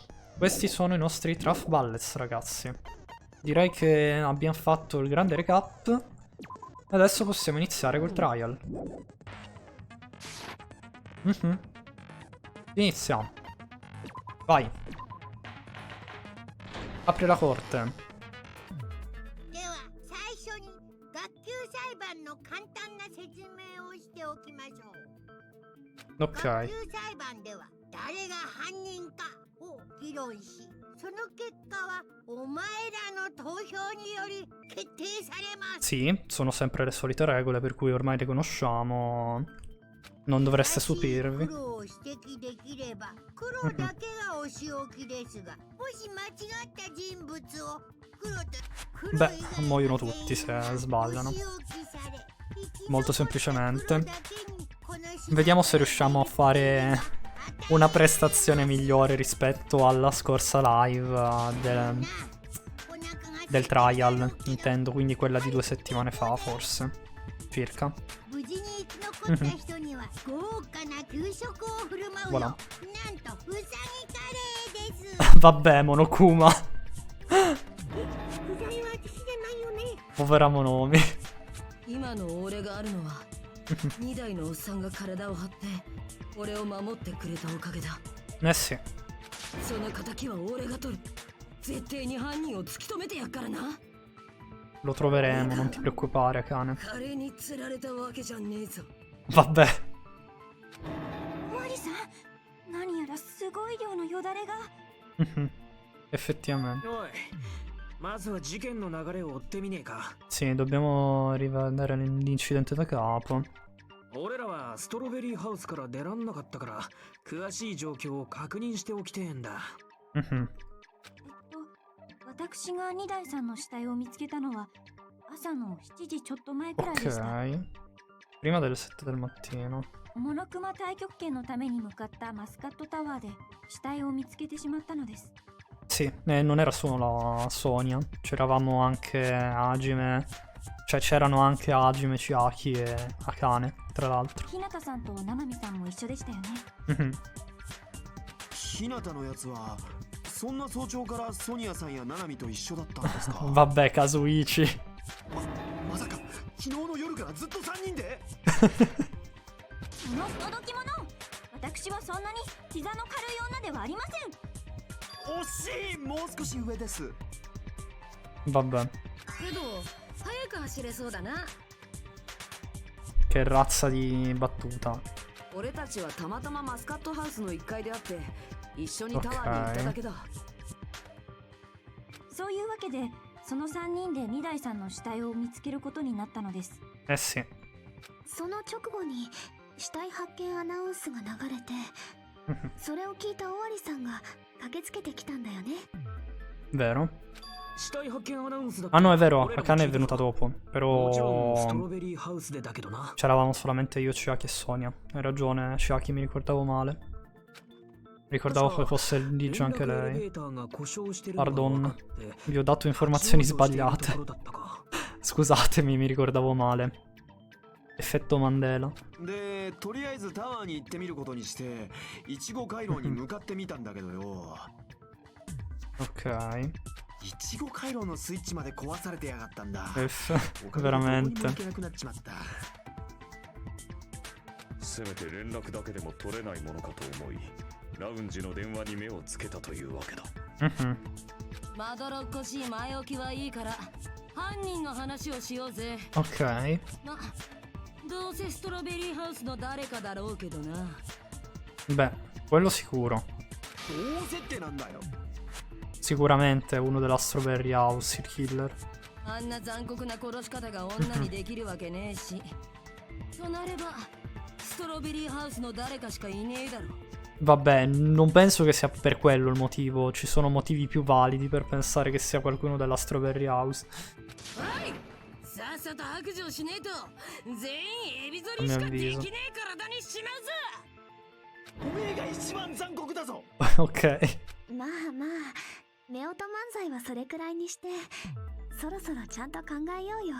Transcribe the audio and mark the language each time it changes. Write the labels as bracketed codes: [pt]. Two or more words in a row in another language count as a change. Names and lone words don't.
[it] Questi sono i nostri Trap Bullets, ragazzi. Direi che abbiamo fatto il grande recap. E adesso possiamo iniziare col trial. Iniziamo. Vai. Apri la corte. [ja] では最初に学級裁判の簡単な説明をしておきましょう。 Ok. 学級裁判では誰が犯人かを議論し、 その結果はお前らの投票により決定されます。 [it] Sì, sono sempre le solite regole, per cui ormai le conosciamo. Non dovreste [ja] 苦 [it] stupirvi. [ja] 労を指摘できれば黒だけがお仕置きですが、もし間違った人物を黒と黒 [it] Beh, [ja] 以外の [it] muoiono [ja] 全員 [it] tutti se [ja] に [it] sbagliano. [ja] お仕置きされ、生き [it] Molto [ja] 残った [it] semplicemente. [ja] 黒だけにこの島 [it] Vediamo se riusciamo a fare una prestazione migliore rispetto alla scorsa live del trial, intendo, quindi quella di 2 settimane fa, forse. Circa. [ja] 無事に生き残った人には豪華な給食を振る舞うよ。 Voilà. なんとウサギカレーです [it] Vabbè, Monokuma. [ja] ウサギは私じゃないよね。 [it] Povera Monomi. [ja] 今の俺があるのは2代のおっさんが体を張って俺を守ってくれたおかげだ。 [it] Eh sì. [ja] その仇は俺が取る。絶対に犯人を突き止めてやっからな。 [it] Lo troveremo, non ti preoccupare, cane. [ja] カレーに釣られたわけじゃねえぞ。 Vabbè. マリさん、何やらすごい量のよだれが。 Effettivamente. おい、まずは事件の流れを追ってみねえか。 [it] Sì, dobbiamo rivedere l'incidente da capo. [ja] 俺らはストロベリーハウスから出らんなかったから詳しい状況を確認しておきてえんだ。私が2代さんの死体を見つけたのは朝の7時ちょっと前くらいでした。 [it] Ok. Prima delle 7 del mattino. [ja] モノクマ太極拳のために向かったマスカットタワーで死体を見つけてしまったのです。 [it] Sì, non era solo la Sonia. C'eravamo anche Hajime. Cioè, c'erano anche Hajime, Chiaki e Akane, tra l'altro. [ja] 日向さんと七海さんも一緒でしたよね。 Mhm. 日向のやつはそんな早朝からソニアさんやナナミと一緒だったんですか [it] Vabbè, Kazuichi. [ja] まさか昨日の夜からずっと3人でその不届き者、私はそんなに膝の軽い女ではありません。惜しい、もう少し上です。 Vabbè. けど早く走れそうだな。 [it] Che razza di battuta. [ja] 俺たちはたまたまマスカットハウスの1階で会って一緒にタワーに行っただけだ。そういうわけでその3人で2代さんの死体を見つけることになったのです。 [it] Eh sì. [ja] その直後に死体発見アナウンスが流れて、それを聞いた尾張さんが駆けつけてきたんだよね。 Vero? 死体発見アナウンスだ。 [it] Ah no, è vero, Akane è venuta dopo. [ja] もちろんスト [it] Però [ja] ロベリーハウスでだけどな。 [it] c'eravamo solamente io, Chiaki e Sonia. Hai ragione, Chiaki, mi ricordavo male. Ricordavo che fosse ligio anche lei. Pardon, vi ho dato informazioni sbagliate. Scusatemi, mi ricordavo male. Effetto Mandela. [ja] で、とりあえずタワーに行ってみることにしていちご回廊に向かってみたんだけどよ。 Ok. いちご回廊のスイッチまで壊されてやがったんだ。 F. おかげでどこにも Veramente. 行けなくなっちまった。せめて連絡だけでも取れないものかと思いラウンジの電話に目をつけたというわけだ。 Mhm. まどろっこしい前置きはいいから犯人の話をしようぜ。 Ok. まどうせストロベリーハウスの誰かだろうけどな。 [it] Beh, quello sicuro. [ja] どうせってなんだよ。 [it] Sicuramente è uno della Strawberry House, il killer. [ja] あんな残酷な殺し方が女にできるわけねえし。となればストロベリーハウスの誰かしかいねえだろ。 [it] Vabbè, non penso che sia per quello il motivo. Ci sono motivi più validi per pensare che sia qualcuno della Strawberry House. [ja] はいさっさと白状しねえと全員エビゾリしかできねえ体にしまうぞ。おめえが一番残酷だぞ。 Ok. まあまあ、夫婦漫才はそれくらいにしてそろそろちゃんと考えようよ。